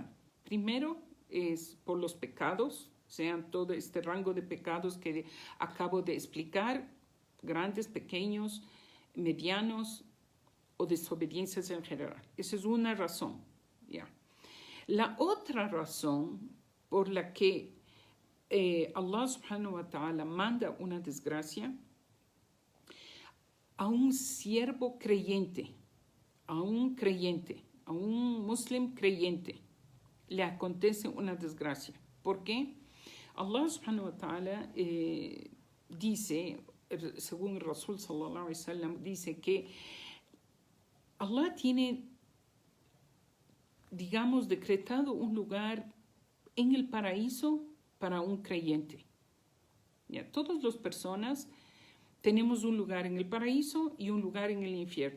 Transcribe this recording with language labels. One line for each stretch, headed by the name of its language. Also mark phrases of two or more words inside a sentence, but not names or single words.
Spanish: Primero es por los pecados, sean todo este rango de pecados que acabo de explicar, grandes, pequeños, medianos o desobediencias en general. Esa es una razón, ¿ya? La otra razón por la que
Arabic: الله سبحانه وتعالى
Spanish: manda una desgracia a un siervo creyente, a un muslim creyente, le acontece una desgracia. ¿Por qué?
Arabic: الله سبحانه وتعالى
Spanish: dice, según el
Arabic: رسول صلى الله عليه وسلم,
Spanish: dice que Allah tiene, digamos, decretado un lugar en el paraíso para un creyente. Ya, todas las personas tenemos un lugar en el paraíso y un lugar en el infierno.